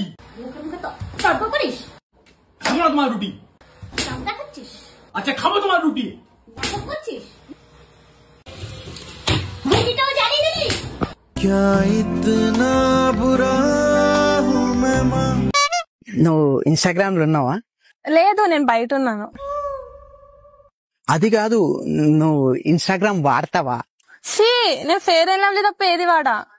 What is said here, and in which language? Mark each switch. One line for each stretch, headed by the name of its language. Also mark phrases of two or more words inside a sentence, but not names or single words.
Bangla: তর্ক করিস? খাবো না তোমার রুটি। চামড়া খাচ্ছিস? আচ্ছা খাবো তোমার রুটি। নাটক করছিস? রুটিটাও জ্বালিয়ে দিলি?
Telugu: నువ్వు ఇన్స్టాగ్రామ్ లో ఉన్నావా? లేదు, నేను బయట ఉన్నాను. అది కాదు, నువ్వు ఇన్స్టాగ్రామ్ వాడతావా? ఛీ, నేను ఫేర్ అండ్ లవ్లీ తప్ప ఏది వాడా.